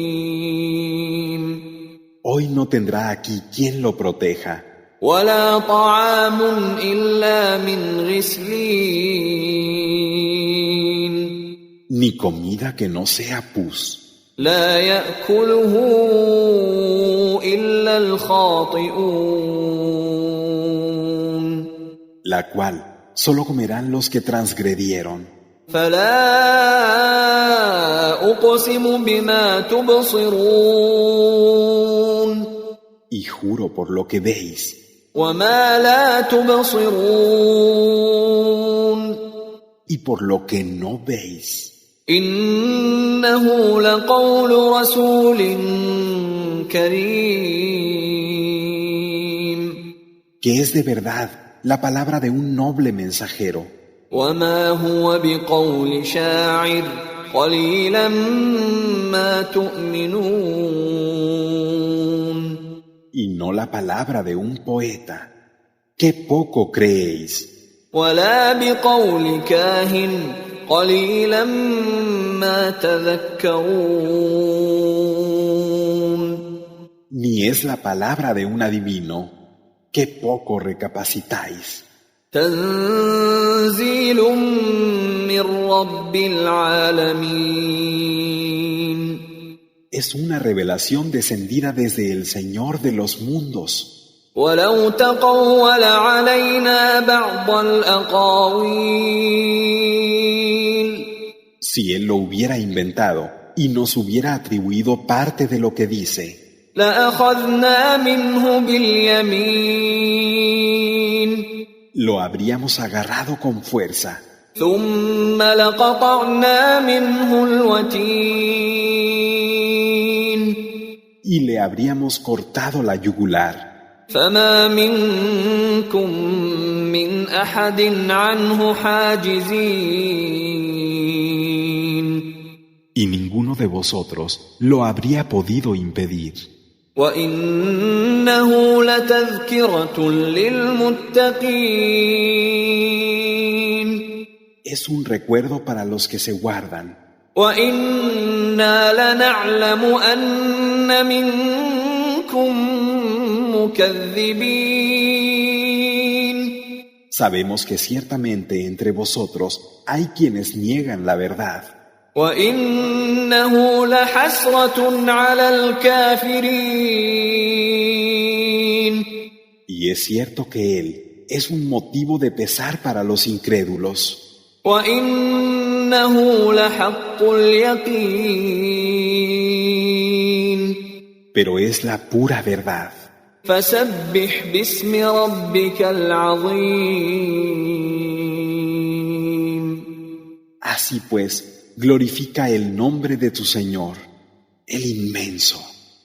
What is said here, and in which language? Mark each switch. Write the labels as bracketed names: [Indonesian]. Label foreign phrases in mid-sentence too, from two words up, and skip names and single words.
[Spanish] Hoy no tendrá aquí quien lo proteja, [Arabic] ولا طعام إلا من غسلين [Spanish] ni comida que no sea pus, [Arabic] لا يأكله إلا الخاطئون [Spanish] la cual solo comerán los que transgredieron. [Arabic] فلا أقسم بما تبصرون [Spanish] Y juro por lo que veis, [Arabic] وما لا تبصرون [Spanish] y por lo que no veis, [Arabic] إنه لقول رسول كريم [Spanish] que es de verdad la palabra de un noble mensajero, [Arabic] وما هو بقول شاعر قليلا ما تؤمنون [Spanish] y no la palabra de un poeta. ¡Qué poco creéis! [Arabic] ولا بقول كاهن قليلا ما تذكرون [Spanish] Ni es la palabra de un adivino. ¡Qué poco recapacitáis! [Arabic] تنزيل من رب العالمين [Spanish] Es una revelación descendida desde el Señor de los mundos. [Arabic] ولو تقول علينا بعض الأقاويل [Spanish] Si Él lo hubiera inventado y nos hubiera atribuido parte de lo que dice, [Arabic] لأخذنا منه باليمين [Spanish] lo habríamos agarrado con fuerza [Arabic] ثم لقطعنا منه الوتين [Spanish] y le habríamos cortado la yugular. [Arabic] فما منكم من أحد عنه حاجزين [Spanish] Y ninguno de vosotros lo habría podido impedir. [Arabic] وإنه لتذكرة للمتقين [Spanish] Es un recuerdo para los que se guardan. [Arabic] وإنا لنعلم أن منكم مكذبين [Spanish] Sabemos que ciertamente entre vosotros hay quienes niegan la verdad. [Arabic] وإنه لحسرة على الكافرين [Spanish] Y es cierto que Él es un motivo de pesar para los incrédulos. [Arabic] وإنه لحق اليقين [Spanish] Pero es la pura verdad. [Arabic] فسبح باسم ربك العظيم [Spanish] Así pues, glorifica el nombre de tu Señor, el inmenso.